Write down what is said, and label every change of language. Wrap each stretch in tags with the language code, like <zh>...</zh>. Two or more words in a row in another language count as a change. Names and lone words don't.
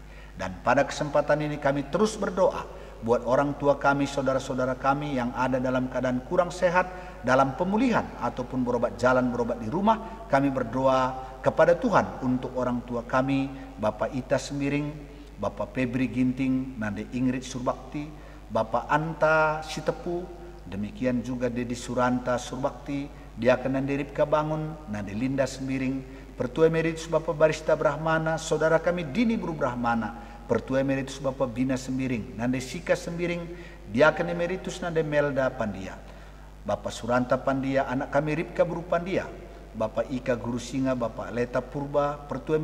<id>Dan pada kesempatan ini kami terus berdoa buat orang tua kami, saudara-saudara kami yang ada dalam keadaan kurang sehat, dalam pemulihan ataupun berobat jalan, berobat di rumah. Kami berdoa kepada Tuhan untuk orang tua kami, Bapak Ita Semiring, Bapak Febri Ginting, Nade Ingrid Surbakti, Bapak Anta Sitepu, demikian juga Dedi Suranta Surbakti, Diaken Nade Ripka Bangun, Nade Linda Semiring, Pertua Emeritus Bapak Barista Brahmana, saudara kami Dini Bru Brahmana, Pertua Emeritus Bapak Bina Sembiring, Nande Sika Sembiring, Diaken Emeritus Nande Melda Pandia, Bapak Suranta Pandia, anak kami Ripka Buru Pandia, Bapak Ika Guru Singa, Bapak Leta Purba, Pertua</id>